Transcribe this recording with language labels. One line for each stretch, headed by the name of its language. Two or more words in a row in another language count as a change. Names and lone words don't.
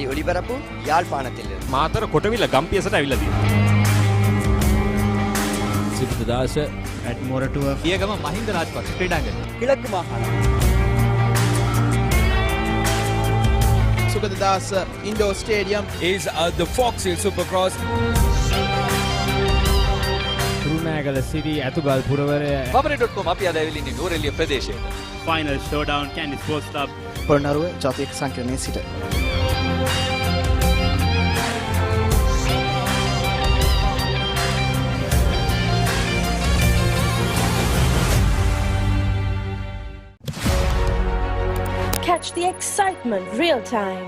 Tamil: ஒளிபரப்பு யாழ்ப்பாணத்தில்
Sinhala: මාතර කොටවිල ගම්පියසට ඇවිල්ලා තියෙනවා. සිද්ධාස ඇඩ්මෝරටුව පියගම මහින්ද රාජපක්ෂ ක්‍රීඩාංගණය.
Tamil: கிழக்கு மாகாணம்
English: සුගතදාස indoor stadium is the Fox Hill Supercross.
Sinhala: කුරුණෑගල සිටි ඇතුගල් පුරවරය Papare.com අපි අද ඇවිල්ලා ඉන්නේ නූරෙලිය ප්‍රදේශයේ.
English: Final showdown Candy Sports Club.
Sinhala: පොළොන්නරුව ජාතික සංකීර්ණයේ සිට
English: Catch the excitement real time.